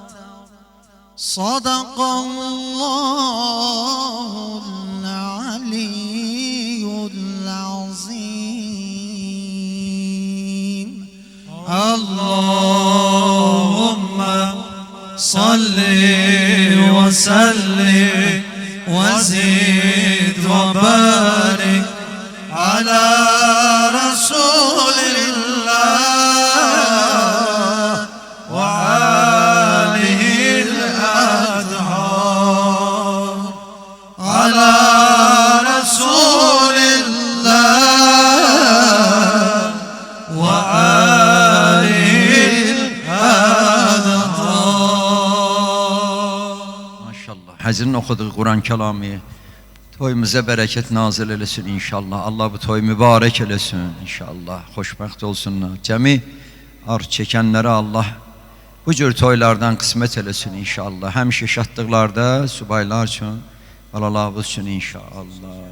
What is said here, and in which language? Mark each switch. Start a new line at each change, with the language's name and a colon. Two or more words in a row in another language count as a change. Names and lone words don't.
Arabic: صدق الله العلي العظيم. اللهم صل وسلم وزد وبارك على رسول الله وآله الأطهار على رسول الله وآله الأطهار.
Azerbaijani: Maşallah. Həzinin oxuduğu Quran kəlamı toyumuza bərəkət nazil eləsin inşallah. Allah bu toy mübarək eləsin inşallah. Xoşbəxt olsunlar. Cəmi arz çəkənlərə Allah bu cür toylardan qismət eləsin inşallah. Həmişə şadlıqlarda subaylar üçün, balalarımız üçün inşallah.